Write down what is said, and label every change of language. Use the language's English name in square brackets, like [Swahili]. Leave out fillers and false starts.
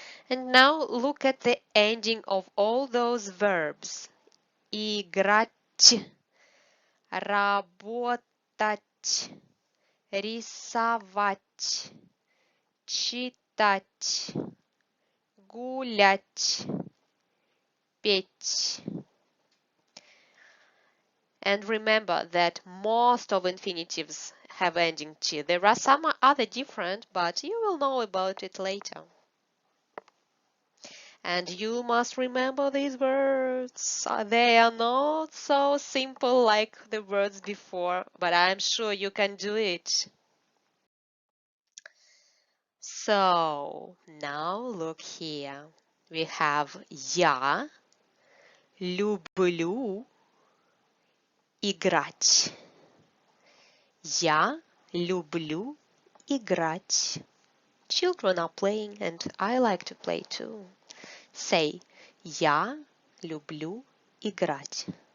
[English] And now look at the ending of all those verbs. [Russian] Играть, работать, рисовать, читать, гулять, петь. [English] And remember that most of infinitives have ending t. There are some other different, but you will know about it later. And you must remember these words. They are not so simple like the words before, but I'm sure you can do it. So, now look here. We have [Russian] я люблю играть. Я люблю играть. [English] Children are playing and I like to play too. Say, [Russian] я люблю играть.